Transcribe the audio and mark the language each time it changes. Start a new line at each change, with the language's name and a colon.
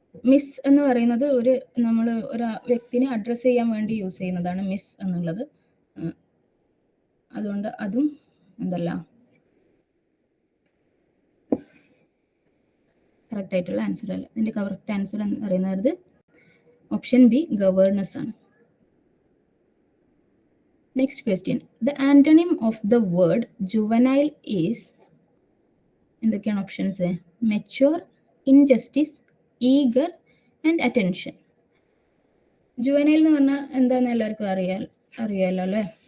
Malayalam: Miss എന്ന് പറയുന്നത് നമ്മൾ ഒരു വ്യക്തിനെ അഡ്രസ്സ് ചെയ്യാൻ വേണ്ടി യൂസ് ചെയ്യുന്നതാണ് മിസ് എന്നുള്ളത്. അതുകൊണ്ട് അതും എന്തല്ല, കറക്റ്റ് ആയിട്ടുള്ള ആൻസർ അല്ല. ഇതിൻ്റെ കറക്റ്റ് ആൻസർ എന്ന് പറയുന്നത് ഓപ്ഷൻ ബി, ഗവേർണസ് ആണ്.
English: Next question. The antonym of the word juvenile is
Malayalam: എന്തൊക്കെയാണ് options?
English: Mature, injustice, eager and attention.
Malayalam: Juvenile എന്ന് പറഞ്ഞാൽ എന്താണെന്ന് എല്ലാവർക്കും അറിയാലോ അല്ലേ?